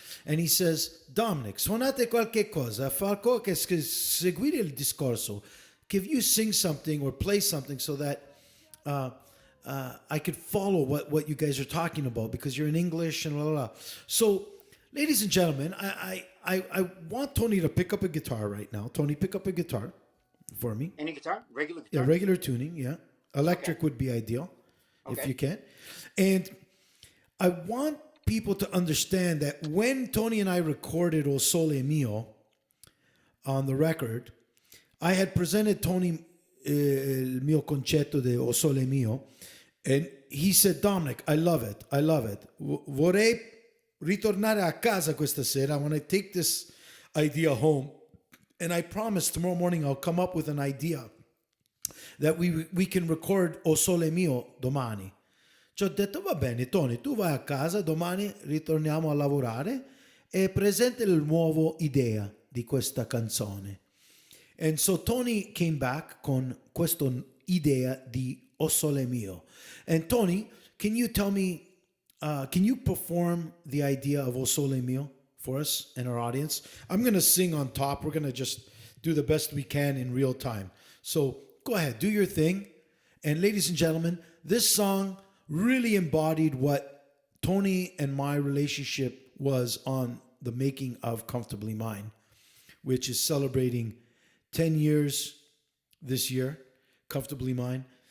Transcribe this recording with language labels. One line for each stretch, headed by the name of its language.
English: And he says,
Italian: Dominic, suonate qualche cosa, Falco, che seguire il discorso.
English: Can you sing something or play something so that I could follow what you guys are talking about, because you're in English and blah, blah, blah. So, ladies and gentlemen, I want Tony to pick up a guitar right now. Tony, pick up a guitar for me. Any guitar? Regular guitar? Yeah, regular tuning, yeah. Electric would be ideal, if you can. And I want people to understand that when Tony and I recorded O Sole Mio on the record, I had presented Tony
Italian: il mio concetto de
English: O Sole Mio, and he said, Dominic, I love it.
Italian: Vorrei ritornare a casa questa sera.
English: I want to take this idea home, and I promise tomorrow morning I'll come up with an idea that we can record O Sole Mio domani.
Italian: Ci ho detto, va bene, Tony, tu vai a casa, domani ritorniamo a lavorare e presenta il nuovo idea di questa canzone.
English: And so Tony came back
Italian: con questo idea di O Sole Mio.
English: And Tony, can you tell me, can you perform the idea of O Sole Mio for us and our audience? I'm going to sing on top. We're going to just do the best we can in real time. So go ahead, do your thing. And ladies and gentlemen, this song really embodied what Tony and my relationship was on the making of Comfortably Mine, which is celebrating 10 years this year, Comfortably Mine.